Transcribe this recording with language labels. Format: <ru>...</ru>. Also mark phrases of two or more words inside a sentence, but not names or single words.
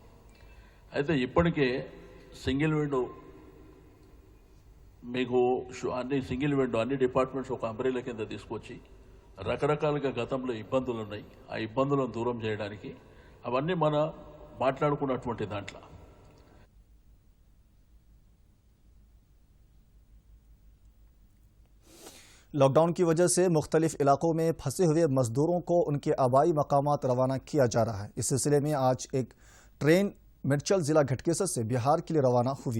<te>అయితే ఇప్పటికే</te> <en>single window</en> <te>మీకు అన్ని</te> <en>single window</en> <te>అన్ని డిపార్ట్మెంట్స్ ఒక అంబ్రెలా కింద తీసుకొచ్చి రకరకాలుగా గతంలో ఇబ్బందులు ఉన్నాయి, ఆ ఇబ్బందులను దూరం చేయడానికి అవన్నీ మన మాట్లాడుకున్నటువంటి దాంట్లో</te> <en>lockdown</en> <ur>کی وجہ سے مختلف علاقوں میں پھنسے ہوئے مزدوروں کو ان کے آبائی مقامات روانہ کیا جا رہا ہے۔ اس سلسلے میں آج ایک ٹرین میڈچل ضلع گھٹکیسر سے بہار کے لیے روانہ ہوئی۔</ur>